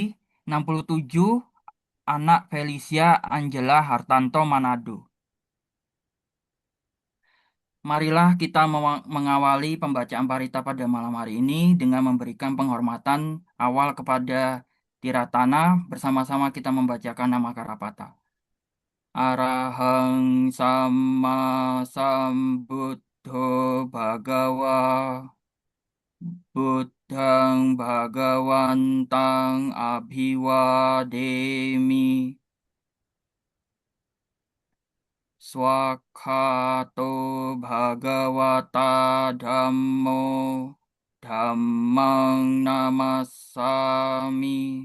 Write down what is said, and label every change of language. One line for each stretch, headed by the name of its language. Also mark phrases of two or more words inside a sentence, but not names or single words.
Indonesian: 67, Anak Felicia Angela Hartanto Manado. Marilah kita mengawali pembacaan parita pada malam hari ini dengan memberikan penghormatan awal kepada Tiratana. Bersama-sama kita membacakan nama Karapata.
Pali: Arahang Sama Sambuddho Bhagawa Buddhang Bhagawantang Abhiwademi Swakhato Bhagavata Dhammo Dhammang Namassami